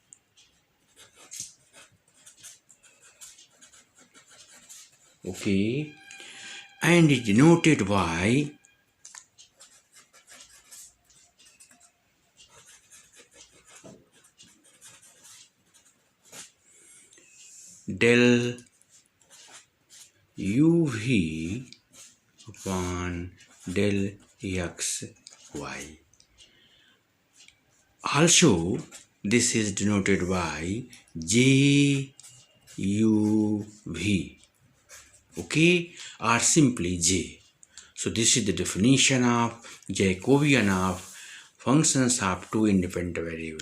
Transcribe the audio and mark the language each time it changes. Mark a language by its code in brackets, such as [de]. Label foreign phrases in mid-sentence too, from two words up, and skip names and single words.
[en] Okay, and is denoted by del uv upon del x y. Also, this is denoted by j u v, okay, or simply j. So this is the definition of Jacobian of functions of two independent variables.